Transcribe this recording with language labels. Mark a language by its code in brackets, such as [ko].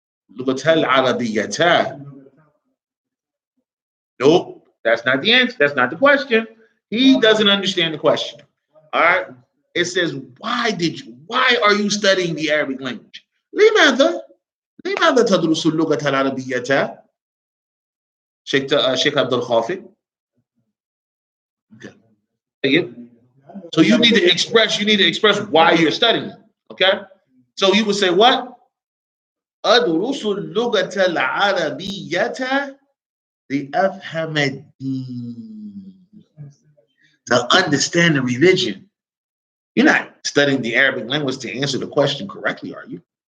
[ar] اللغة العربية. [en] Nope, that's not the answer. That's not the question. He doesn't understand the question. All right. It says, why are you studying the Arabic language? [ar] لماذا تدرس اللغة العربية؟ Sheikh Abdul Khafi. [en] Okay. So you need to express why you're studying. Okay. So you would say what? [ar] أدرس اللغة العربية لأفهم الدين. [en] To understand the religion. You're not studying the Arabic language to answer the question correctly, are you?